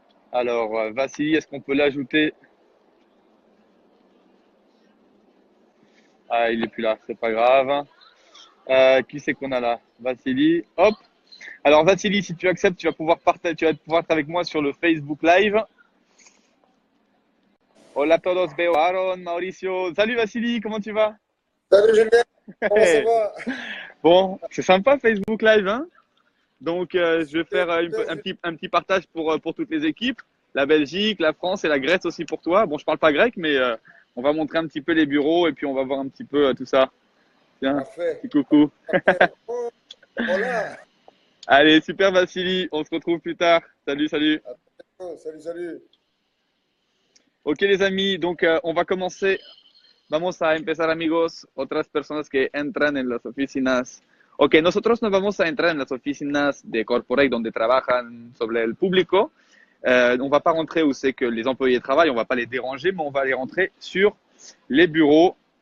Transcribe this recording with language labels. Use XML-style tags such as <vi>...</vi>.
<fr>Alors, Vassili, est-ce qu'on peut l'ajouter? Ah, il est plus là, c'est pas grave. Qui c'est qu'on a là? Vassili, hop. Alors Vassili, si tu acceptes, tu vas pouvoir être avec moi sur le Facebook Live.</fr> <es>Hola a todos, veo Aaron, Mauricio.</es> <fr>Salut Vassili, comment tu vas? Salut Julien, comment ça va? Bon, c'est sympa Facebook Live, hein? Donc je vais faire un petit partage pour toutes les équipes. La Belgique, la France et la Grèce aussi pour toi. Bon, je parle pas grec, mais on va montrer un petit peu les bureaux et puis on va voir un petit peu tout ça. Tiens, Parfait. petit coucou. Oh, voilà. Allez, super Vassili, on se retrouve plus tard. Salut, salut. Salut, salut. Ok les amis, donc on va commencer.</fr> <es>Vamos a empezar amigos, otras personas que entran en las oficinas. Ok, nosotros no vamos a entrar en las oficinas de corporate donde trabajan sobre el público.</es> <fr>On va pas rentrer où c'est que les employés travaillent, on va pas les déranger, mais on va aller rentrer sur les bureaux.</fr>